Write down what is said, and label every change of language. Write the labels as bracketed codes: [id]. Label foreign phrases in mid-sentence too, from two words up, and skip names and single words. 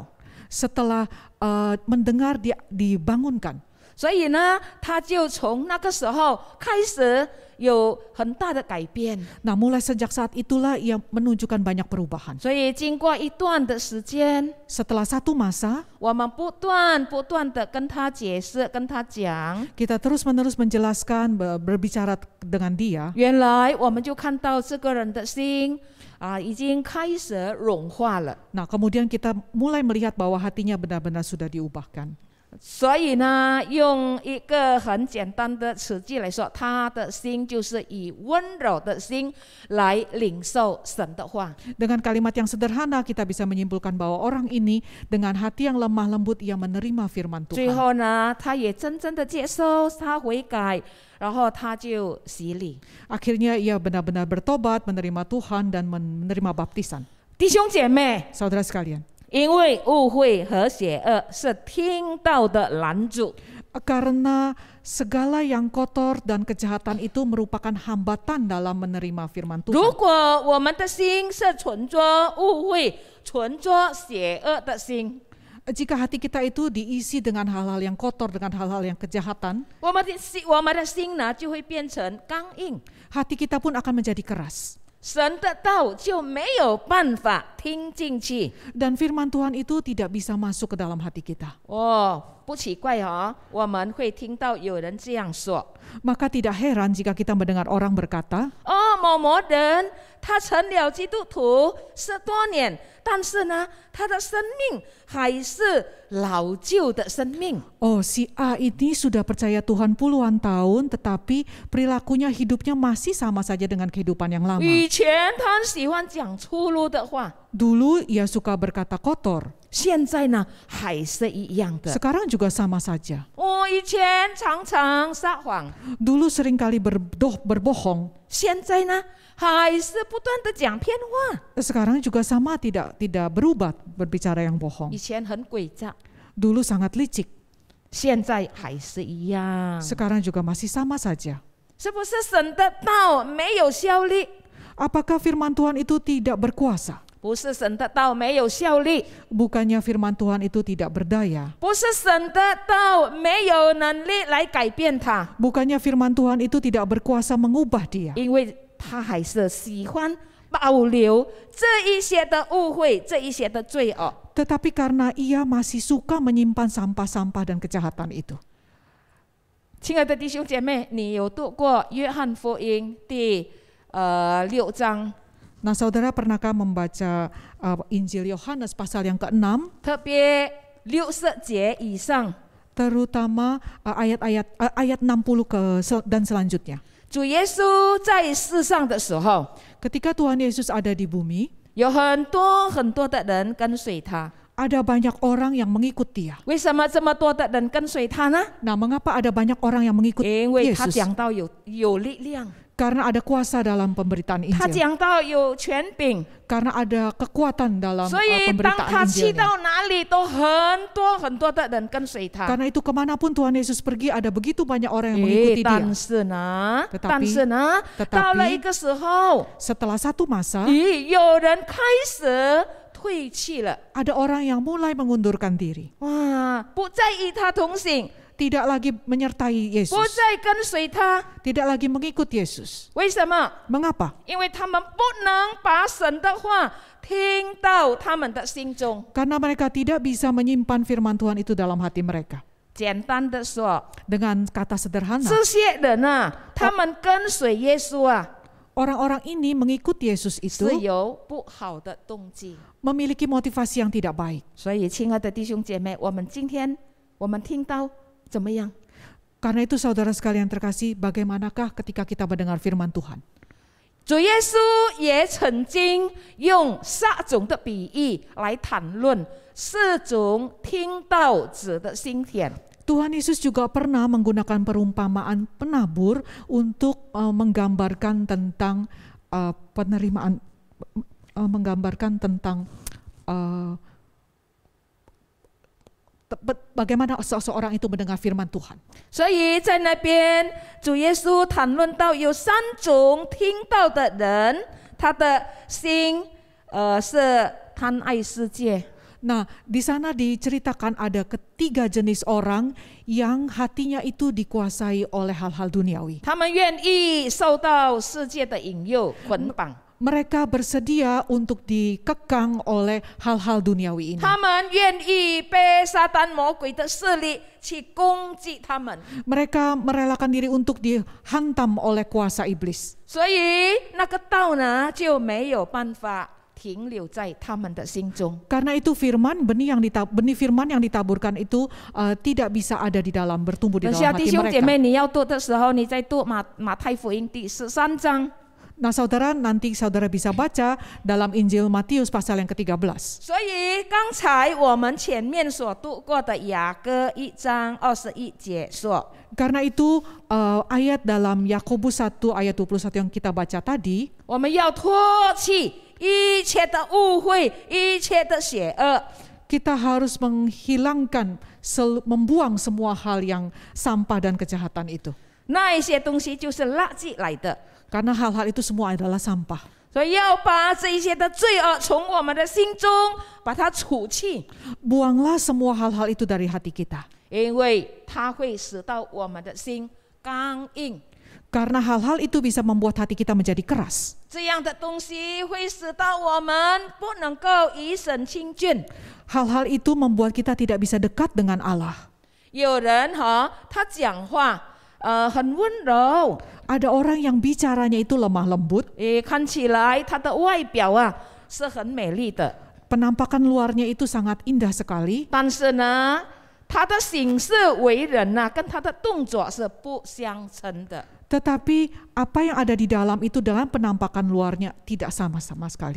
[id] Setelah mendengar dia dibangunkan. [zh] 所以呢，他就从那个时候开始有很大的改变。 [id] Nah mulai sejak saat itulah ia menunjukkan banyak perubahan. [zh] 所以经过一段的时间， [id] Setelah satu masa, [zh] 我们不断的跟他解释，跟他讲， [id] kita terus-menerus menjelaskan, berbicara dengan dia. [zh] 原来我们就看到这个人的心已经开始融化了。 [id] Nah kemudian kita mulai melihat bahwa hatinya benar-benar sudah diubahkan. [zh] 所以呢，用一个很简单的词句来说，他的心就是以温柔的心来领受神的话。 [id] Dengan kalimat yang sederhana kita bisa menyimpulkan bahwa orang ini dengan hati yang lemah lembut ia menerima firman [zh] 最 [id] Tuhan. [zh] 后呢，他也真正的接受，他悔改，然后他就洗礼。 [id] Akhirnya ia benar-benar bertobat, menerima Tuhan dan menerima baptisan. [zh] 弟兄姐妹， [id] Saudara sekalian, [zh] 因为误会和邪恶是听道的拦阻， [id] karena segala yang kotor dan kejahatan itu merupakan hambatan dalam menerima firman [zh] 如 [id] Tuhan. [zh] 果我们的心是存着误会、存着邪恶的心， [id] Jika hati kita itu diisi dengan hal-hal yang kotor, dengan hal-hal yang kejahatan, [zh] 我们的心呢就会变成刚硬， [id] hati kita pun akan menjadi keras. [zh] 神的道就没有办法听进去。 [id] Dan firman Tuhan itu tidak bisa masuk ke dalam hati kita. [zh] 哦，不奇怪哦，我们会听到有人这样说： [id] Maka tidak heran jika kita mendengar orang berkata, [zh] 哦，某某人他成了基督徒10多年，但是呢，他的生命还是老旧的生命。 [id] oh si A ini sudah percaya Tuhan puluhan tahun, tetapi perilakunya hidupnya masih sama saja dengan kehidupan yang lama. [zh] 以前他喜欢讲粗鲁的话， [id] Dulu ia suka berkata kotor, [zh] 现在呢还是一样的。 [id] sekarang juga sama saja. [zh] 我以前常常撒谎， [id] Dulu seringkali berbohong, [zh] 现在呢还是不断的讲骗话。 [id] sekarang juga sama tidak berubah berbicara yang [zh] 以 [id] bohong. [zh] 前很诡诈， [id] Dulu sangat licik, [zh] 现在还是一样。 [id] sekarang juga masih sama saja. [zh] 是不是神的道没有效力？ [id] Apakah firman Tuhan itu tidak berkuasa? [zh] 不是神的道没有效力， [id] Bukannya firman Tuhan itu tidak berdaya? [zh] 不是神的道没有能力来改变他， [id] Bukannya firman Tuhan itu tidak berkuasa mengubah dia? [zh] 因为他还是喜欢保留这一些的误会，这一些的罪恶。 [id] Tetapi karena ia masih suka menyimpan sampah-sampah dan kejahatan itu. [zh] 亲爱的弟兄姐妹，你有读过约翰福音第6章？ [id] Nah, saudara pernahkah membaca Injil Yohanes pasal yang ke-6, [zh] 特别60节以上， [id] terutama ayat 60 dan selanjutnya. [zh] 主耶稣在世上的时候， [id] Ketika Tuhan Yesus ada di bumi, [zh] 有很多很多的人跟随他。 [id] ada banyak orang yang mengikut dia. [zh] 为什么这么多的人跟随他呢？ [id] Nah, mengapa ada banyak orang yang mengikut [zh] 因为他 [id] Yesus? [zh] 讲到有力量， [id] Karena ada kuasa dalam pemberitaan [zh] 他 [id] Injil. [zh] 讲到有权柄， [id] Karena ada kekuatan dalam [zh] 所以当 [id] pemberitaan [zh] 他去 [id] Injilnya. [zh] 到哪里，都很多很多的人跟随他。 [id] Karena itu kemanapun Tuhan Yesus pergi, ada begitu banyak orang yang mengikuti dia. [zh] 但是呢， [id] Tetapi [zh] 到了一个时候， [id] Setelah satu masa, [zh] 有人开始退弃了， [id] ada orang yang mulai mengundurkan diri. [zh] 哇，不再与他同行， [id] Tidak lagi menyertai [zh] 不 [id] Yesus. [zh] 再跟随他。 [id] Tidak lagi mengikut Yesus. [zh] 为什么？ [id] Mengapa? [zh] 因为他们不能把神的话听到他们的心中。 [id] Karena mereka tidak bisa menyimpan firman Tuhan itu dalam hati mereka. [zh] 简单的说， [id] Dengan kata sederhana, [zh] 这些人啊，他们跟随耶稣啊， [id] orang-orang ini mengikut Yesus [zh] 是 [id] itu [zh] 有不好的动机。 [id] memiliki motivasi yang tidak baik. [zh] 所以，亲爱的弟兄姐妹，我们今天我们听到怎么样？ [id] Karena itu saudara sekalian terkasih, bagaimanakah ketika kita mendengar firman Tuhan? [zh] 主耶稣也曾经用撒种的比喻来谈论4种听道子的心田。 [id] Tuhan Yesus juga pernah menggunakan perumpamaan penabur untuk menggambarkan tentang penerimaan, menggambarkan tentang bagaimana seseorang itu mendengar firman Tuhan. [zh] 所以在那边，主耶稣谈论到有3种听到的人，他的心是贪爱世界。 [id] Nah, di sana diceritakan ada ketiga jenis orang yang hatinya itu dikuasai oleh hal-hal duniawi. [zh] 他们愿意受到世界的引诱捆绑， [id] Mereka bersedia untuk dikekang oleh hal-hal duniawi ini. [zh] 他们愿意被撒旦魔鬼的势力去攻击他们。 [id] Mereka merelakan diri untuk dihantam oleh kuasa iblis. [zh] 所以那个道呢就没有办法停留在他们的心中。 [id] Karena itu benih firman yang ditaburkan itu tidak bisa ada di dalam, bertumbuh di [zh] 等 [id] dalam [zh] 下弟 [id] hati [zh] 兄姐 [id] mereka. [zh] 妹，你要读的时候，你再读马太福音第13章。 [id] Nah saudara, nanti saudara bisa baca dalam Injil Matius pasal yang ke-13. [zh] 所以刚才我们前面所读过的雅歌1章21节说， [id] Karena itu ayat dalam Yakobus 1 ayat 21 yang kita baca tadi, [zh] 我们要脱去一切的误会，一切的邪恶。 [id] kita harus menghilangkan, membuang semua hal yang sampah dan kejahatan itu. [zh] 那一些东西就是垃圾来的， [id] Karena hal-hal itu semua adalah sampah. [zh] 所以要把这一些的罪恶从我们的心中把它除去， [id] Buanglah semua hal-hal itu dari hati kita. [zh] 因为它会使到我们的心刚硬。 [id] Karena hal-hal itu bisa membuat hati kita menjadi keras. [zh] 这样的东西会使到我们不能够与神亲近。 [id] Hal-hal itu membuat kita tidak bisa dekat dengan Allah. [zh] 有人他讲话很温柔， [id] Ada orang yang bicaranya itu lemah lembut, [zh] 看起来他的外表是很美丽的， [id] penampakan luarnya itu sangat indah sekali, [zh] 但是呢，他的行事为人跟他的动作是不相称的。 [id] tetapi apa yang ada di dalam itu dalam penampakan luarnya tidak sama-sama sekali.